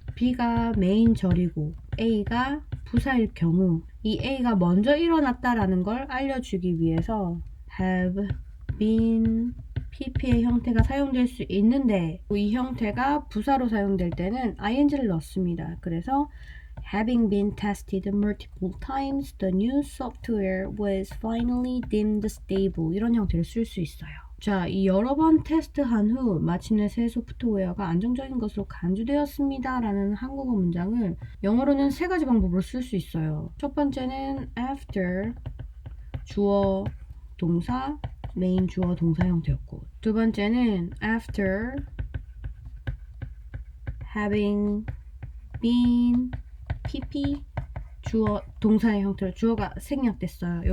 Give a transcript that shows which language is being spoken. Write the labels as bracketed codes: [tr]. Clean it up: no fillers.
[ko] B가 메인 절이고 A가 부사일 경우 이 A가 먼저 일어났다라는 걸 알려주기 위해서 have been PP의 형태가 사용될 수 있는데 이 형태가 부사로 사용될 때는 ing를 넣습니다. 그래서 [en] Having been tested multiple times, the new software was finally deemed stable. [ko] 이런 형태를 쓸 수 있어요. 자, 이 여러 번 테스트한 후 마침내 새 소프트웨어가 안정적인 것으로 간주되었습니다. 라는 한국어 문장을 영어로는 세 가지 방법으로 쓸 수 있어요. 첫 번째는 after 주어 동사 메인 주어 동사 형태였고 두 번째는 after having been pp 주어 동사의 형태로 주어가 생략됐어요.